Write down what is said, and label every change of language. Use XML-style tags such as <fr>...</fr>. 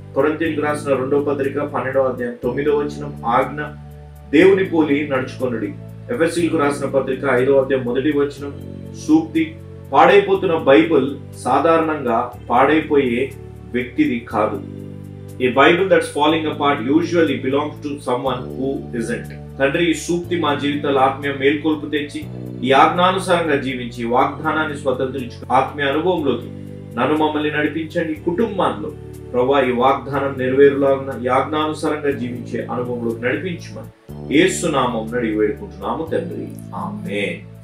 <te>కొరింథీయులకు రాసిన 2వ పత్రిక 12వ అధ్యాయం 9వ వచనం, ఆజ్ఞ దేవుని పోలి నడుచుకొనుడి. ఎఫెసీయులకు రాసిన పత్రిక 5వ అధ్యాయం 1వ వచనం, సూక్తి పాడైపోతున్న బైబిల్ సాధారణంగా పాడైపోయే వ్యక్తిది కాదు.</te> <en>A Bible that's falling apart usually belongs to someone who isn't.</en> <te>తండ్రి, ఈ సూక్తి మా జీవితాల ఆత్మీయ మేల్కొల్పు తెచ్చి ఈ ఆజ్ఞానుసారంగా జీవించి వాగ్దానాన్ని స్వతంత్రించు ఆత్మీయ అనుభవంలోకి నన్ను మమ్మల్ని నడిపించండి. కుటుంబాల్లో ప్రభువా ఈ వాగ్దానం నెరవేరులాగా ఈ ఆజ్ఞానుసారంగా జీవించే అనుభవంలోకి నడిపించమని యేసు నామమున అడిగి వేడుకుంటున్నాము తండ్రి, ఆమేన్.</te>